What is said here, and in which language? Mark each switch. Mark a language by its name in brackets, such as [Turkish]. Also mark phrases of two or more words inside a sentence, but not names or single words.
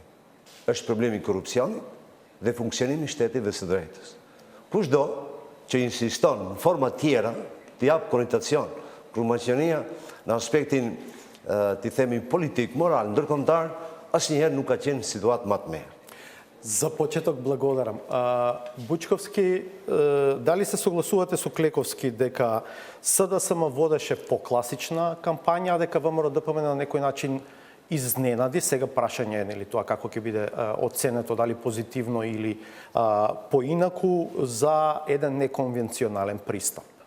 [Albanian] Është problemi i korrupsionit dhe funksionimi i shtetit dhe së drejtës. Kushdo që insiston në forma tjera të jap konotacion kur Maqedonia në aspektin të themi politik, moral, ndërkombëtar, asnjëherë nuk ka qenë situatë më të mirë. [Macedonian] За почеток благодарам. Бучковски, дали се согласувате со Клековски дека СДСМ водеше покласична кампања, а дека ВМРО-ДПМН на некој начин изненади? Сега прашање е нели тоа како ќе биде оценето, дали позитивно или поинаку за еден неконвенционален пристап.